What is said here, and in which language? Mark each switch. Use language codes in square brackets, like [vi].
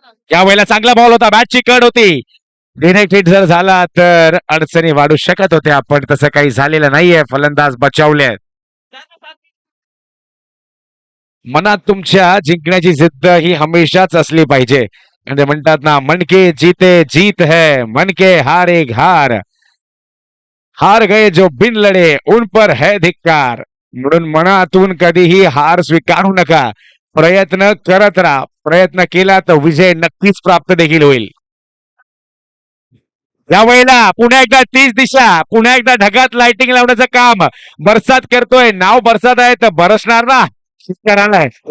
[mr] या वेळेला चांगला बॉल होता, बॅटची कड होती. डिरेक्ट हिट जर झाला तर अडचणी वाढू शकत होत्या, पण तसं काही झालेलं नाहीये. फलंदाज बचावले. मनात तुमच्या जिंकण्याची जिद्द ही हमेशाच असली पाहिजे. म्हणजे म्हणतात ना, [hi] मन के जीते जीत है, मन के हार एक हार, हार गए जो बिन लढे उन पर है धिक्कार. [mr] म्हणून मनातून कधीही हार स्वीकारू नका. प्रयत्न करत राहा. प्रयत्न केला तर विजय नक्कीच प्राप्त देखील होईल. या वेळेला पुन्हा एकदा 30 दिशा, पुन्हा एकदा ढगात लाइटिंग लावण्याचं काम बरसात करतोय. नाव बरसात आहे तर बरसणार ना शेतकऱ्याला.